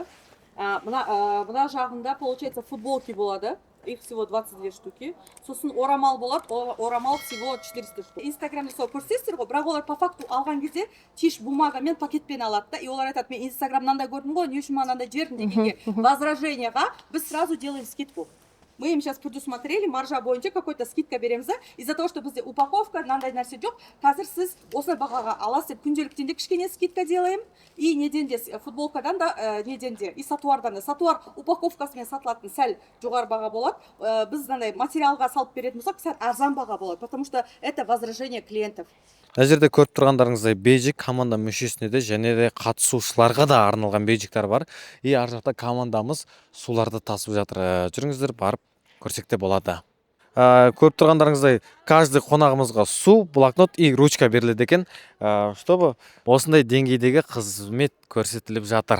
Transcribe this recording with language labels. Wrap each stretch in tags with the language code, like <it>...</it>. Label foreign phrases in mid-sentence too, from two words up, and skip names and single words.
<kk>Мына жағында, получается, футболки болады.</kk> <ru>Их всего 22 штуки.</ru> <kk>Сосын орамал болады, орамал</kk> <ru>всего 400 штук.</ru> <kk>Инстаграмда сол көрсетесіздер ғой, бірақ олар</kk> <ru>по факту</ru> <kk>алған кезде тиш бумагамен пакетпен алады да. И олар айтады, мен Инстаграмнан да көрдім ғой, не үшін мынандай жердім дегенге возражениеға біз</kk> <ru>сразу делаем скидку. Мы им сейчас предусмотрели,</ru> <kk>маржа бойынша</kk> <ru>какой-то скидка береміз. Из-за того, что</ru> <kk>бізде упаковка, мынандай нәрсе жоқ. Қазір сіз осындай бағаға аласыз деп күнделіктен де кішкене</kk> <ru>скидка делаем.</ru> <kk>И неден де футболкадан да, неден де, и сатуардан да. Сатуар упаковкасымен сатылатын сәл жоғары баға болады. Біз мынандай материалға салып беретін болсақ, сәл арзан баға болады,</kk> <ru>потому что это возражение клиентов.</ru> <kk>Мына жерде көріп тұрғандарыңыздай бейджик команда мүшесіне де және де қатысушыларға да арналған бейджиктер бар. И ар жақта командамыз суларды тасып жатыр. Жүріңіздер, барып көрсек те болады. Көріп тұрғандарыңыздай каждый қонағымызға су, блокнот и ручка беріледі екен, чтобы осындай деңгейдегі қызмет көрсетіліп жатыр.</kk>